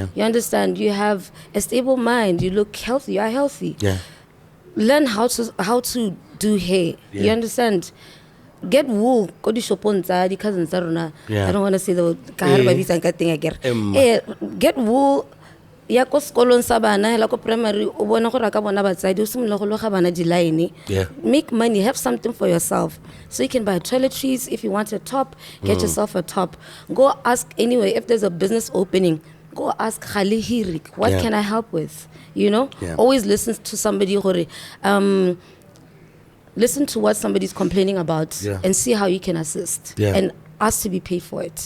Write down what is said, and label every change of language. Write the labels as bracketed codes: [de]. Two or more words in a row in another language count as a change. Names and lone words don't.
[en] You understand? You have a stable mind. You look healthy. You are healthy. Yeah. Learn how to do hair. Yeah. You understand? Get wool. Go to shopon the cousins. I don't want to say the thing again. Get wool. [tn] Ya ko skolong sa bana hela ko primary o bona gore ka bona batsadi o simolola go loga bana di-line. [en] Make money, have something for yourself, so you can buy toiletries. If you want a top, get yourself a top. Go ask anyway if there's a business opening. Go ask Khali Hirik, what can I help with? You know, always listen to somebody. Listen to what somebody's complaining about and see how you can assist and ask to be paid for it.